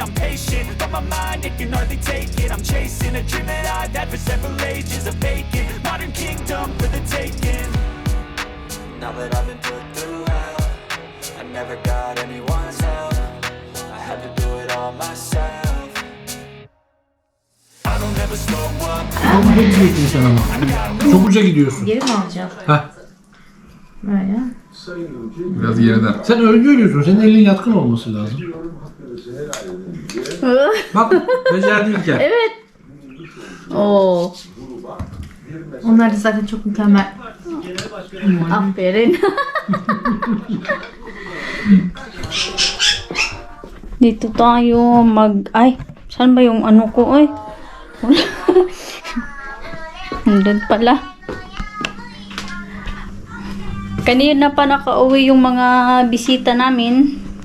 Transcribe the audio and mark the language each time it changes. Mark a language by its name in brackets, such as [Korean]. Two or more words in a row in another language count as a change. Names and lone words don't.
[English] I'm patient, but my mind, it can hardly take it. I'm chasing a dream that I've had for several ages. A vacant, modern kingdom for the taking. Now that I've been put through hell, I never got anyone's help. I had to do it all myself. I don't ever slow up. [Turkish] Çok uca gidiyorsun sen ama. Çok uca gidiyorsun. Geri mi alacağım? Heh. Böyle. Biraz geriden. Sen örgü örüyorsun. Senin elin yatkın olması lazım. Bak becerdiyken. Evet. Oo. Onlar da zaten çok mükemmel. Aferin. [Filipino] Dito tayo ay, saan ba yung ano ko, oy? Nandun pala. Kanina pa nakauwi yung mga bisita namin.